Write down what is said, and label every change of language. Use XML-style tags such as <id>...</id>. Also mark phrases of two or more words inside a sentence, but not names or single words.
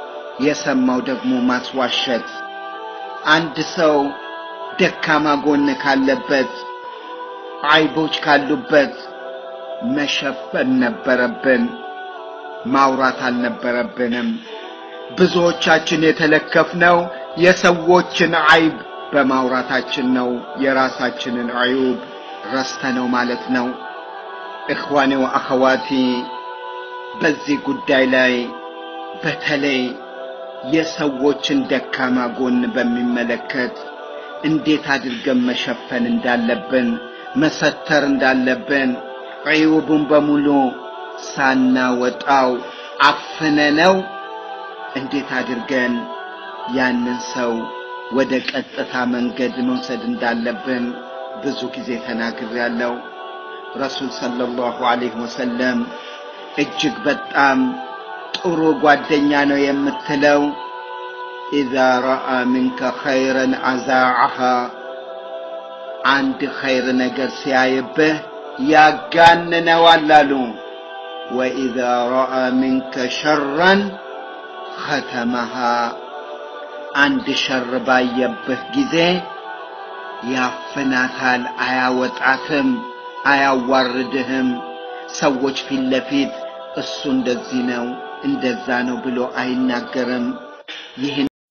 <am>የሰማው ደግሞ ማስዋሸት አንድ ሰው ደካማ ጎን ካለበት አይቦች ካሉበት መሸፈን ነበረብን ማውራት አልነበረብንም ብዙዎቻችን የተለከፍነው የሰዎችን አይብ በማውራታችን ነው የራሳችንን አይብ ረስተነው ማለት ነው</am> <ar>اخواني واخواتي</ar> <am>በዚህ ጉዳይ ላይ በተለይ የሰዎችን ደካማ ጎን በሚመለከት እንዴት አድርገን መሸፈን እንዳለብን መሰተር እንዳለብን አይቡን በሙሉ ሳናወጣው አፍነነው እንዴት አድርገን ያንን ሰው ወደ ቀጥታ መንገድ መውሰድ እንዳለብን ብዙ ጊዜ ተናግሬያለሁ ረሱል</am> <ar>صلى الله عليه وسلم</ar> <am>እጅግ በጣም ጥሩ ጓደኛ ነው የምትለው</am> <ar>إذا رأى منك خيرا أذاعها عند خير</ar> <am>ነገር ሲያይብህ ያጋንነዋል አሉ</am> <ar>وإذا رأى منك شرا ختمها عند شر</ar> <am>ባየብህ ጊዜ ያፈናታል አያወጣትም አያዋርድህም ሰዎች ፊት ለፊት እሱ እንደዚህ ነው እንደዛ ነው ብሎ አይናገርም ይሄ</am>